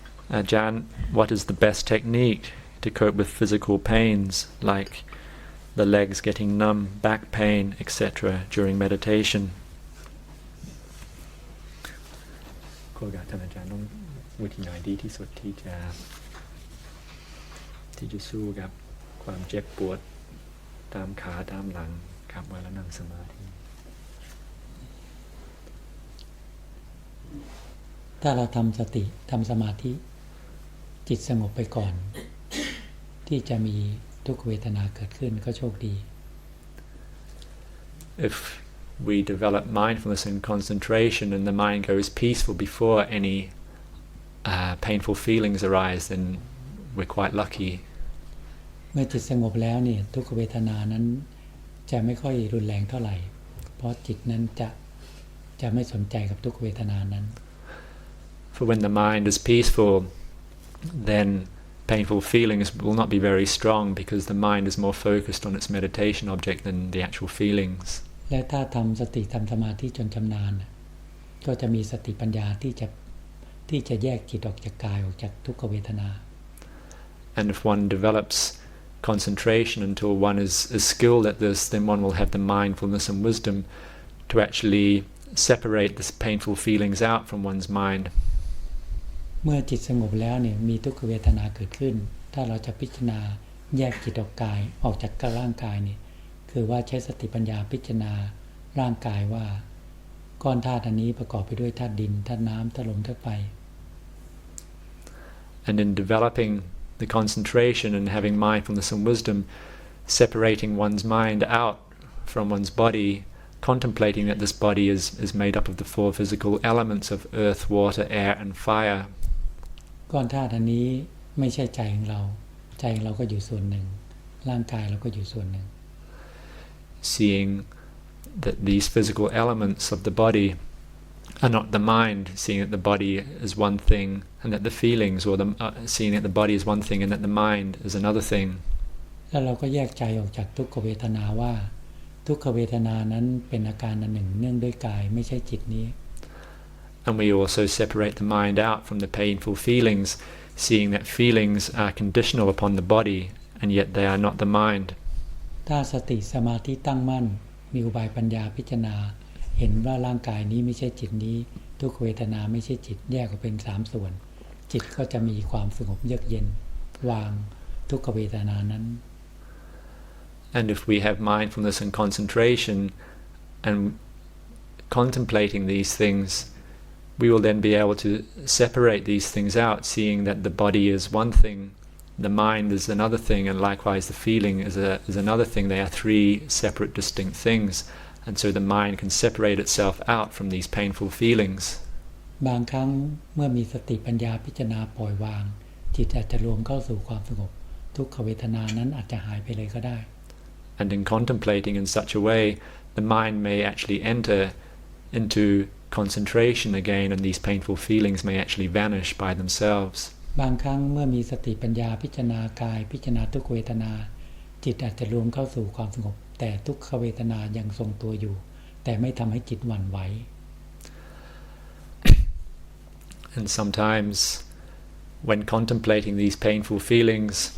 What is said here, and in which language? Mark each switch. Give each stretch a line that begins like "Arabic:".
English: Ajahn, what is the best technique to cope with physical pains like the legs getting numb, back pain, etc. during meditation?
Thai: ก็อยากท่านอาจารย์ต้องวิธีไหนดีที่สุดที่จะสู้กับความเจ็บปวดตามขาตามหลังครับเวลานั่งสมาธิ ถ้าเราทำสติทำสมาธิจิตสงบไปก่อนที่จะมีทุกขเวทนาเกิดขึ้นก็โชคดี
English: If we develop mindfulness and concentration and the mind goes peaceful before any painful feelings arise, then we're quite lucky.
Thai: เมื่อจิตสงบแล้วนี่ทุกขเวทนานั้นจะไม่ค่อยรุนแรงเท่าไหร่เพราะจิตนั้นจะไม่สนใจกับทุกขเวทนานั้น
English: For when the mind is peaceful, then painful feelings will not be very strong because the mind is more focused on its meditation object than the actual feelings.
Thai: และถ้าทำสติทำสมาธิจนชำนาญก็จะมีสติปัญญาที่จะแยกจิตออกจากกายออกจากทุกขเวทนา
English: And if one develops concentration until one is skilled at this, then one will have the mindfulness and wisdom to actually separate the painful feelings out from one's mind.
Thai: เมื่อจิตสงบแล้วเนี่ยมีทุกขเวทนาเกิดขึ้นถ้าเราจะพิจารณาแยกจิตออกจากร่างกายนี่คือว่าใช้สติปัญญาพิจารณาร่างกายว่าก้อนธาตุอันนี้ประกอบไปด้วยธาตุดินธาตุน้ำธาตุลมธาตุไฟ
English: And in developing the concentration and having mindfulness and wisdom, separating one's mind out from one's body, contemplating that this body is made up of the four physical elements of earth, water, air and fire.
Thai: ก้อนธาตุอันนี้ไม่ใช่ใจของเราใจของเราก็อยู่ส่วนหนึ่งร่างกายเราก็อยู่ส่วนหนึ่ง
English: Seeing that these physical elements of the body are not the mind, seeing that the body is one thing and that the feelings, or seeing that the body is one thing and that the mind is another thing.
Thai: แล้วเราก็แยกใจออกจากทุกขเวทนาว่าทุกขเวทนานั้นเป็นอาการอันหนึ่งเนื่องด้วยกายไม่ใช่จิตนี้
English: And we also separate the mind out from the painful feelings, seeing that feelings are conditional upon the body and yet they are not the mind.
Thai: ถ้าสติสมาธิตั้งมั่นมีอุบายปัญญาพิจารณาเห็นว่าร่างกายนี้ไม่ใช่จิตนี้ทุกขเวทนาไม่ใช่จิตแยกออกเป็น3ส่วนจิตก็จะมีความสงบเยือกเย็นวางทุกขเวทนานั้น
English: And if we have mindfulness and concentration and contemplating these things, we will then be able to separate these things out, seeing that the body is one thing, the mind is another thing, and likewise the feeling is another thing. They are three separate, distinct things. And so the mind can separate itself out from these painful feelings.
Thai: บางครั้งเมื่อมีสติปัญญาพิจารณาปล่อยวางจิตอาจจะรวมเข้าสู่ความสงบทุกขเวทนานั้นอาจจะหายไปเลยก็ได้
English: And in contemplating in such a way, the mind may actually enter into concentration again, and these painful feelings may actually vanish by themselves.
Thai: บางครั้งเมื่อมีสติปัญญาพิจารณากายพิจารณาทุกขเวทนาจิตอาจจะรวมเข้าสู่ความสงบแต่ทุกขเวทนายังทรงตัวอยู่แต่ไม่ทำให้จิตหวั่นไหว
English: And sometimes when contemplating these painful feelings,